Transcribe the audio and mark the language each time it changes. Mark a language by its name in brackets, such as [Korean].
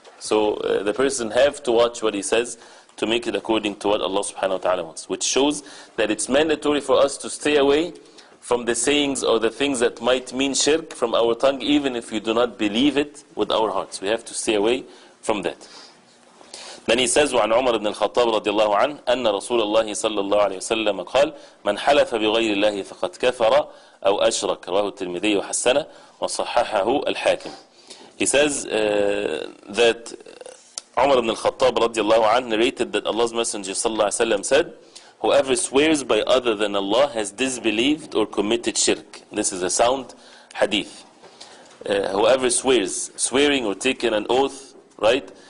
[English] So the person have to watch what he says to make it according to what Allah subhanahu wa ta'ala wants, which shows that it's mandatory for us to stay away from the sayings or the things that might mean shirk from our tongue, even if we do not believe it with our hearts. We have to stay away from that. Then he says, [Arabic] وعن عمر بن الخطاب رضي الله عنه أن رسول الله صلى الله عليه وسلم قال من حلف بغير الله فقد كفر أو أشرك رواه الترمذي وحسنه وصححه الحاكم. [English] He says that Umar ibn al-Khattab radiallahu anhu narrated that Allah's Messenger sallallahu alaihi wasallam said, whoever swears by other than Allah has disbelieved or committed shirk. This is a sound hadith. Whoever swears, swearing or taking an oath, right?